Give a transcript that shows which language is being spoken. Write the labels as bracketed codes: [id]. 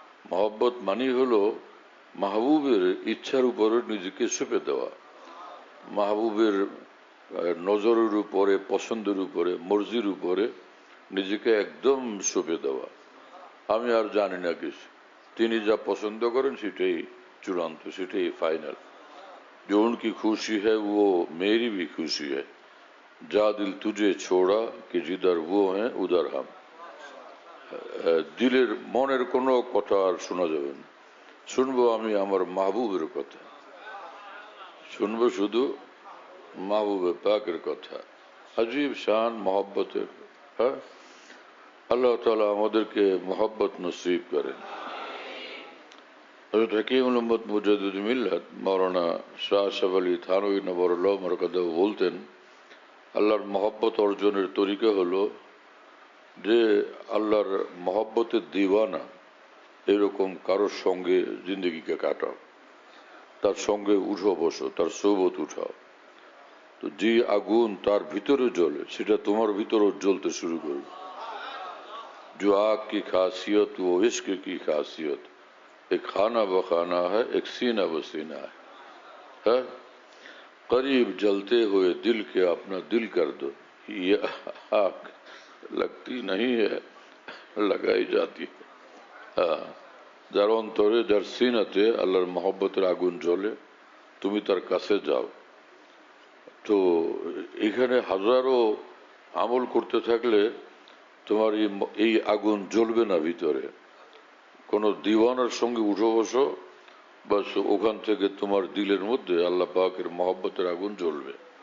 [bn] মহব্বত মানেই হলো মাহবুবের ইচ্ছার উপরে নিজেকে সঁপে দেওয়া, মাহবুবের নজরের উপরে, পছন্দের উপরে, মর্জির উপরে নিজেকে একদম সঁপে দেওয়া। আমি আর জানি না কিছু, তিনি যা পছন্দ করেন সেটাই চূড়ান্ত, সেটাই ফাইনাল। [hi] जो उनकी खुशी है वो मेरी भी खुशी है, जा दिल तुझे छोड़ा कि जिधर वो हैं उधर हम। [bn] দিলের মনের কোনো কথা আর শোনা যাবে না, শুনবো আমি আমার মাহবুবের কথা, শুনবো শুধু মাহবুবে পাকের কথা। আজীব শান মহব্বতের। হ্যাঁ, আল্লাহ তাআলা আমাদেরকে মহব্বত নসিব করেন। হযরত হাকিমুল উম্মত মুজাদ্দিদ মিল্লাত মাওলানা শাহ আশরাফ আলী থানভী নবরুল্লাহ মারকাদাহু বলতেন, আল্লাহর মহব্বত অর্জনের তরিকা হলো যে আল্লাহর মহব্বতের দিওয়ানা এরকম কারোর সঙ্গে জিন্দগিকে কাটাও, তার সঙ্গে উঠো বসো, তার সোবত উঠাও। তো যে আগুন তার ভিতরে জ্বলে সেটা তোমার ভিতরেও জ্বলতে শুরু করবে। [hi] जो आग की खासियत वो इश्क की खासियत, एक खाना बखाना है, एक सीना बसीना है। करीब जलते हुए दिल के अपना दिल कर दो, ये आग लगती नहीं है, लगाई जाती है। [bn] যার অন্তরে, যার সিনাতে আল্লাহর মহব্বতের আগুন জ্বলে, তুমি তার কাছে যাও। তো এখানে হাজারো আমল করতে থাকলে তোমার এই আগুন জ্বলবে না ভিতরে। কোন দিওয়ানার সঙ্গে উঠো বসো, বাস ওখান থেকে তোমার দিলের মধ্যে আল্লাহ পাকের মহব্বতের আগুন জ্বলবে।